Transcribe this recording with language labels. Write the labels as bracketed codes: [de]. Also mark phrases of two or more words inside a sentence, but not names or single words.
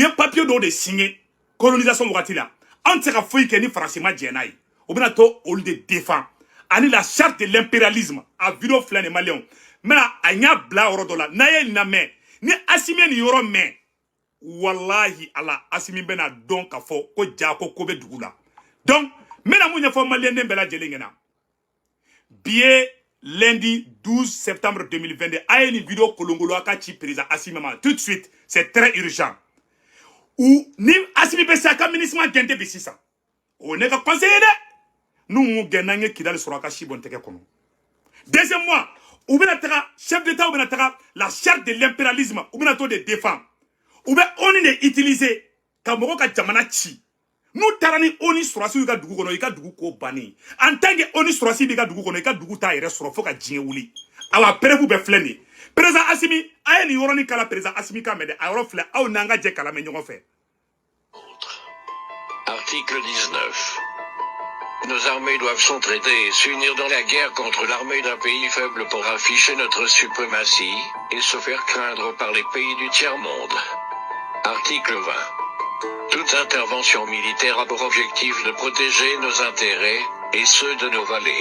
[bm] ye papier dɔw de signé colonisation wagati la an tɛ se ka foyi kɛ ni faransi ma jɛ n'a ye o bɛna to olu de défend ani [fr] la charte de l'impérialisme [bm] a vidéo filɛ nin Maliens n bɛna a ɲa bila yɔrɔ dɔ la n'a ye nin lamɛn ni Assimi ye nin yɔrɔ mɛn wallahi ala Assimi bɛna dɔn ka fɔ ko ja ko bɛ dugu la donc n bɛna mun ɲɛfɔ Maliens den bɛɛ lajɛlen ɲɛna bi ye [fr] lundi 12 septembre 2022 [bm] a ye nin vidéo kolongolo a ka ci président Assimi ma tout [fr] de suite c'est très urgent [bm] ou ni Assimi bɛ se a ka ministre gɛn bi sisan o ne ka conseiller dɛ n'u m'u gɛn n'an ye Kidali sɔrɔ a ka si bɔn tɛgɛ kɔnɔ [fr] deuxième mois [bm] u bɛna taga [fr] chef d'état [bm] u bɛna taga [fr] la charte de l'impérialisme [bm] u bɛna to de défend u bɛ ONU de utiliser ka mɔgɔ ka jamana ci n'u taara ni ONU sɔrɔsiw ka dugu kɔnɔ i ka dugu ko bannen [fr] en tant que [bm] ONU sɔrɔsi b'i ka dugu kɔnɔ i ka dugu t'a yɛrɛ sɔrɔ fo ka diɲɛ wuli awa preuve bɛ filɛ nin ye président Assimi a ye nin yɔrɔnin kala président Assimi ka mɛn dɛ a yɔrɔ filɛ aw n'an ka jɛ kala mɛn ɲɔgɔn fɛ. [fr] Article 19. Nos armées doivent s'entraider et s'unir dans la guerre contre l'armée d'un pays faible pour afficher notre suprématie et se faire craindre par les pays du tiers-monde. Article 20. Toute intervention militaire a pour objectif de protéger nos intérêts et ceux de nos vallées.